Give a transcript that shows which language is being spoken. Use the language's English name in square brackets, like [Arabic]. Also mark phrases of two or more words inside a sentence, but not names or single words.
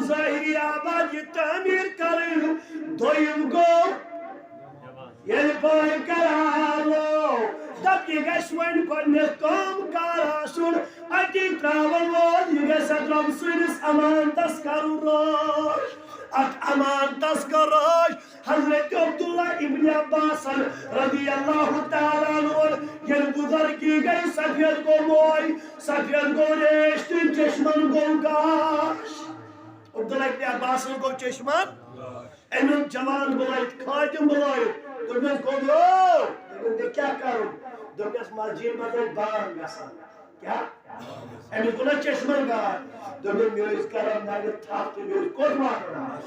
[Kashmiri] ظٲہری آباد یہِ تعمیٖر کرٕنۍ دوٚیِم گوٚو ییٚلہِ بٲے کرالو دپ یہِ گژھِ وۄنۍ گۄڈٕنیٚتھ کٲم کار آسُن اَتی تراون وول یہِ گژھِ اتھ رۄبہٕ سٕنٛدِس امانتس کرُن رٲچھ اتھ امانتس کر رٲچھ حضرت عبداللہ ابن عباس [Arabic] رضی اللہ تعالیٰ [Kashmiri] عنہ ییٚلہِ بُزرگی گٔے سفید گوٚو موے سفید گوٚو ریش تہٕ چشمن گوٚو گاش عبداللہ ابن عباس گوٚو چشمن أمۍ جوان بُلٲیِتھ خادِم بُلٲیِتھ دوٚپنَس گوٚو دوٚپُن کیٛاہ کرُن دوٚپنَس مسجد منٛز ٲسۍ بانگ گژھان کیٛاہ أمِس گوٚو نا چشمن گاش دوٚپُن مےٚ ٲسۍ کران نرِ تھپھ تہٕ مےٚ ٲسۍ کوٚت واتان